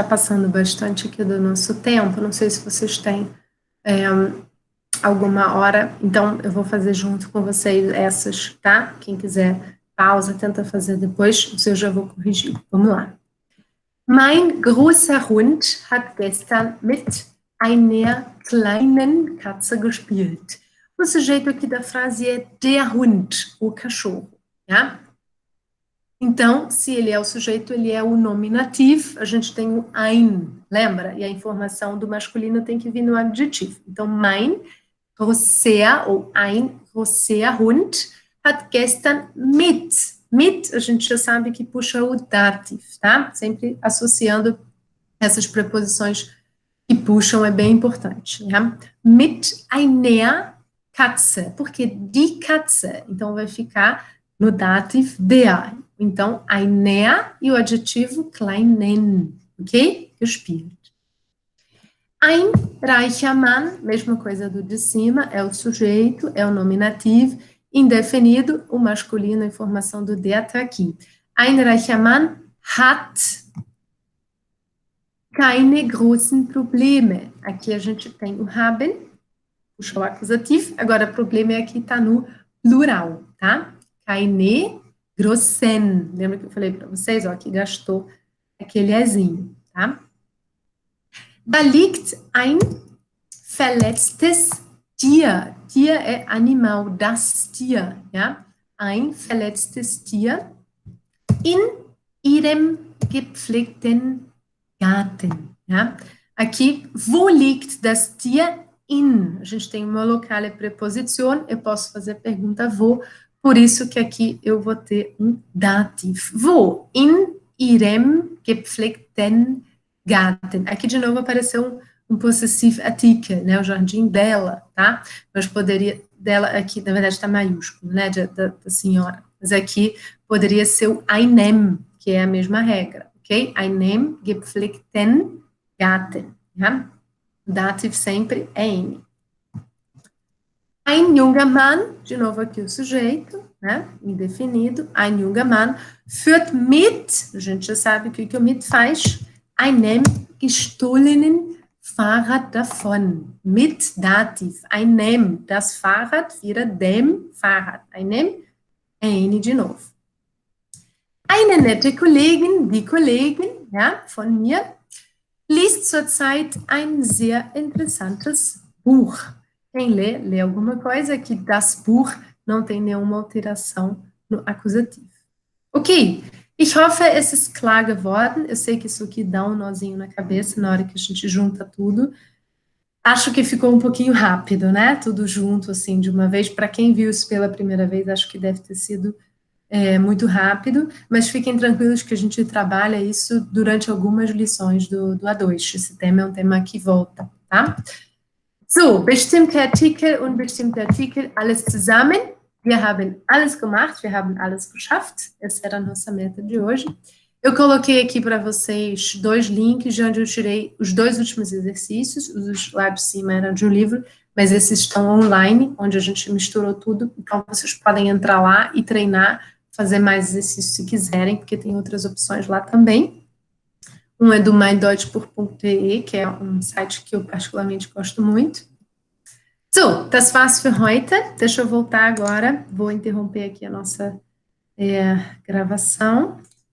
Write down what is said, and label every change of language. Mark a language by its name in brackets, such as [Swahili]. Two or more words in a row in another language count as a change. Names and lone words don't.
[Portuguese] passando bastante aqui do nosso tempo, não sei se vocês têm alguma hora, então eu vou fazer junto com vocês essas, tá? Quem quiser pausa, tenta fazer depois, eu já vou corrigir. Vamos lá. [German] Mein großer Hund hat gestern mit einer kleinen Katze gespielt. [Portuguese] O sujeito aqui da frase é [German] der Hund, [Portuguese] o cachorro, tá? Então, se ele é o sujeito, ele é o nominativo, a gente tem o ein, lembra? E a informação do masculino tem que vir no adjetivo. Então, [German] mein großer ou ein großer Hund hat gestern mit, [Portuguese] a gente já sabe que puxa o dativ, tá? Sempre associando essas preposições que puxam é bem importante, né? [German] Mit einer Katze, porque die Katze, [Portuguese] então vai ficar no [German] dativ der. [Portuguese] Então, einer e o adjetivo kleinen, ok? Gespielt. [German] Ein reicher Mann, [Portuguese] mesma coisa do de cima, é o sujeito, é o nominativo, indefinido, o masculino, a informação do der está aqui. [German] Ein reicher Mann hat keine großen Probleme. [Portuguese] Aqui a gente tem o haben, puxa o acusativo, agora problema é aqui, está no plural, tá? [German] Keine großen. [Portuguese] Lembra que eu falei para vocês, ó, que gastou aquele ezinho, tá? [German] Da liegt ein verletztes Tier. Tier [Portuguese] é animal, [German] das Tier, ja? Ein verletztes Tier in ihrem gepflegten Garten, ja? Aqui, wo liegt das Tier? In. [Portuguese] A gente tem uma local e preposição, eu posso fazer a pergunta wo, por isso que aqui eu vou ter um dativ. [German] Wo? In ihrem gepflegten Garten. [Portuguese] Aqui de novo apareceu um possessivo artikel, né? O jardim dela, tá? Mas poderia, dela aqui, na verdade está maiúsculo, né? Da senhora. Mas aqui poderia ser o einem, que é a mesma regra, ok? [German] Einem gepflegten Garten, ja? Dativ [Portuguese] sempre é [German] N. Ein junger Mann, [Portuguese] de novo aqui o sujeito, né? Indefinido. [German] Ein junger Mann führt mit, [Portuguese] a gente já sabe o que o mit faz, [German] einem gestohlenen Fahrrad davon. Mit Dativ. Einem, das Fahrrad vira dem Fahrrad. [Portuguese] Einem é N de novo. [German] Eine nette Kollegin, die Kollegin, ja, von mir, liest zurzeit ein sehr interessantes Buch. [Portuguese] Quem lê alguma coisa, que [German] das Buch [Portuguese] não tem nenhuma alteração no acusativo. [German] Ok, ich hoffe, es ist klar geworden. [Portuguese] Eu sei que isso aqui dá um nozinho na cabeça na hora que a gente junta tudo. Acho que ficou um pouquinho rápido, né? Tudo junto, assim, de uma vez. Para quem viu isso pela primeira vez, acho que deve ter sido muito rápido, mas fiquem tranquilos que a gente trabalha isso durante algumas lições do A2. Esse tema é um tema que volta, tá? [German] So, bestimmte Artikel, unbestimmte Artikel, alles zusammen. Wir haben alles gemacht, wir haben alles geschafft. [Portuguese] Essa era a nossa meta de hoje. Eu coloquei aqui para vocês 2 links de onde eu tirei os 2 últimos exercícios, os lá de cima eram de um livro, mas esses estão online, onde a gente misturou tudo, então vocês podem entrar lá e treinar, fazer mais exercícios se quiserem, porque tem outras opções lá também. Um é do meindeutsch.de, que é um site que eu particularmente gosto muito. [German] So, das war's für heute. [Portuguese] Deixa eu voltar agora, vou interromper aqui a nossa gravação.